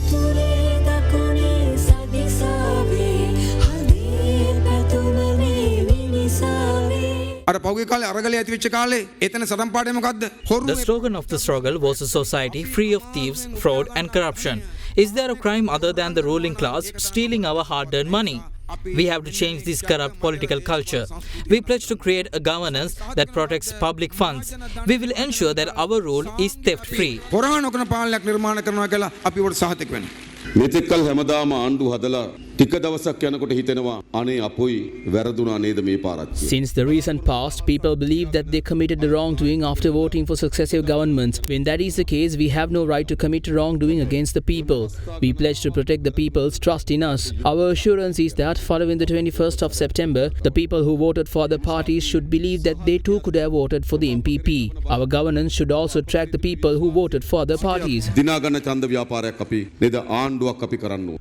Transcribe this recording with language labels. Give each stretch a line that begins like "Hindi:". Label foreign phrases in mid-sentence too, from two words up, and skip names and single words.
English: The slogan of the struggle was a society free of thieves, fraud and corruption. Is there a crime other than the ruling class stealing our hard-earned money? We have to change this corrupt political culture. We pledge to create a governance that protects public funds. We will ensure that our rule is theft-free.
Sinhala: මෙතෙක්කල් හැමදාම ආණ්ඩු හදලා ටික දවසක් යනකොට හිතෙනවා අනේ අපොයි වැරදුනා නේද මේ පාරච්චි.
English: Since the recent past, people believe that they committed the wrongdoing after voting for successive governments. When that is the case, we have no right to commit wrongdoing against the people. We pledge to protect the people's trust in us. Our assurance is that following the 21st of September, the people who voted for the parties should believe that they too could have voted for the MPP. Our governance should also track the people who voted for the parties.
Sinhala: දිනාගන්න ඡන්ද ව්‍යාපාරයක් අපි නේද ආණ්ඩුවක් අපි කරන්න ඕන.